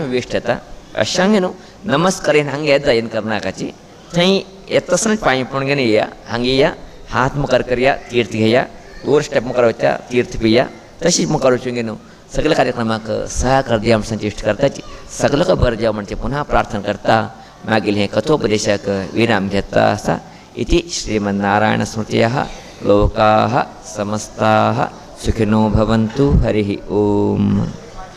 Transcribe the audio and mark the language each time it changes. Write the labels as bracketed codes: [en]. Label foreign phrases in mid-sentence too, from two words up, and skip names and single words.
[kok] वेस्ट जाता अशें सांगून नमस्कार येवन हांगा येता येवन करनाकाची थंय येता आसतनाच पांय पडून घेवन येया हांगा येया हात मुखार करया तीर्थ घेया 2 स्टेप मुखार वचा तीर्थ पिया तशीच मुखार वचून घेवन सगळ्या कार्यक्रमाक सहकार दिया म्हणून इश्ट करताची सगळ्याक बरें जावं म्हणजे पुन्हा प्रार्थना करता मागीर हें कथोपदेशाक विराम घेता आसा [sa] इति श्रीमन्नारायण स्मृतयः लोकाः समस्ताः सुखिनो भवन्तु हरिः ओम।